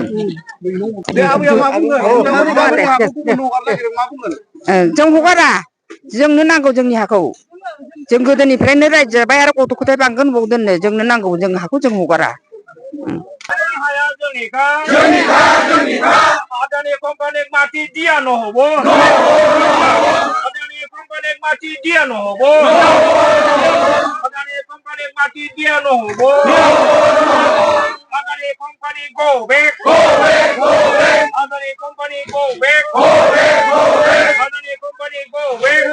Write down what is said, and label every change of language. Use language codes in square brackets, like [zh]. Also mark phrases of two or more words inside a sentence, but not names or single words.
[brx] बे आबैया मा बुंगोन नोंथांमोननि गामिनि हाखौ गुबुननो हगारनो नागिरदों मा बुंगोन जों हगारा जोंनो नांगौ जोंनि हाखौ जों गोदोनिफ्रायनो रायजो जाबाय आरो गथ' गथाय बांगोन बबाव दोननो जोंनो नांगौ जों हाखौ जों हगारा हाया जोंनिखा आदानि कम्पानि माटी [as] দিয়া নহব আদানি কোম্পানিক মাটি দিয়া নহব আদানি কোম্পানিক মাটি দিয়া নহব আদানি [en] company go back [as] আদানি [en] company go back [as] আদানি [en] company go